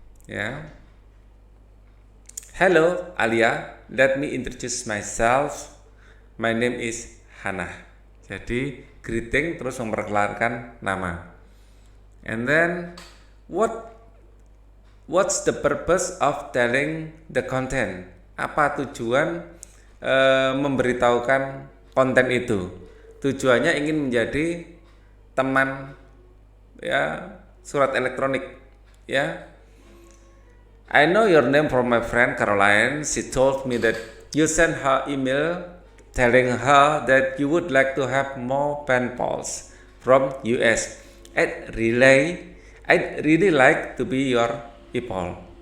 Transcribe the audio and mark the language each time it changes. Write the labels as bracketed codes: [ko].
[en] Ya. Hello Alia, let me introduce myself. My name is Hannah. [id] Jadi greeting terus memperkenalkan nama. [en] And then what's the purpose of telling the content? [id] Apa tujuan memberitahukan konten itu? Tujuannya ingin menjadi teman ya surat elektronik ya. [en] I know your name from my friend Caroline. She told me that you sent her email telling her that you would like to have more pen pals from US. I'd really like to be your people.